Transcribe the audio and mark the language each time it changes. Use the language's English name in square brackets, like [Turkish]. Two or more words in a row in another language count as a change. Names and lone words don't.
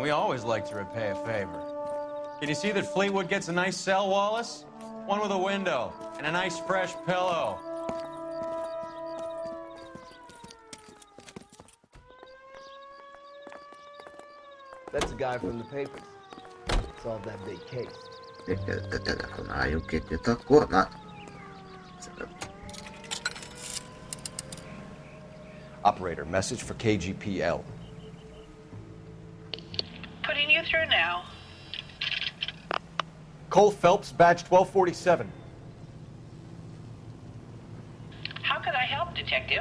[English] We always like to repay a favor. Can you see that Fleetwood gets a nice cell, Wallace? One with a window and a nice fresh pillow. That's a guy from the papers. Solved that big case. [Hungarian] Telefonáljunk itt akkor. Na. [English] Operator, message for KGPL. Putting you through now. Cole Phelps, badge 1247. How could I help, Detective?